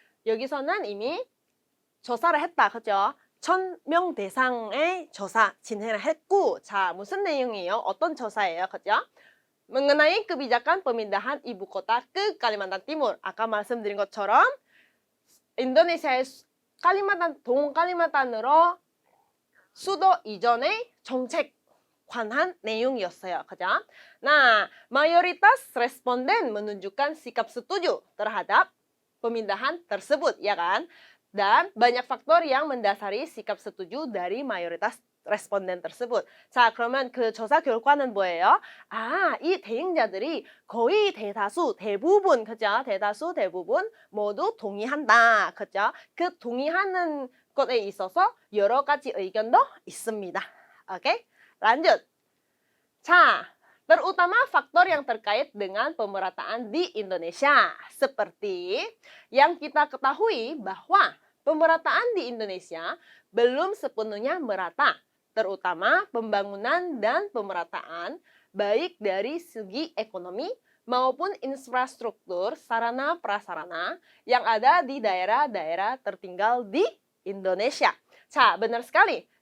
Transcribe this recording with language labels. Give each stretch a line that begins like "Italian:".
Korean: 여기서는 이미 조사를 했다, 그죠? 1,000명 대상의 조사 진행을 했고, 자, 무슨 내용이에요? 어떤 조사예요, 그죠?
Indonesian: mengenai kebijakan pemindahan ibu kota ke Kalimantan Timur.
Korean: 아까 말씀드린 것처럼 인도네시아의 동칼리만탄으로 수도 이전의 정책 관한 내용이었어요. 그죠?
Indonesian: Nah, mayoritas responden menunjukkan sikap setuju terhadap pemindahan tersebut, ya kan? Dan banyak faktor yang mendasari sikap setuju dari mayoritas responden tersebut.
Korean: 자, 그러면 그 조사 결과는 뭐예요? 이 대행자들이 거의 대부분, 그죠? 대부분 모두 동의한다. 그죠? 그 동의하는 것에 있어서 여러 가지 의견도 있습니다.
Indonesian: Oke? Lanjut. 자, terutama faktor yang terkait dengan pemerataan di Indonesia. Seperti yang kita ketahui bahwa pemerataan di Indonesia belum sepenuhnya merata. Terutama pembangunan dan pemerataan baik dari segi ekonomi maupun infrastruktur sarana prasarana yang ada di daerah-daerah tertinggal di Indonesia. 자, benar sekali.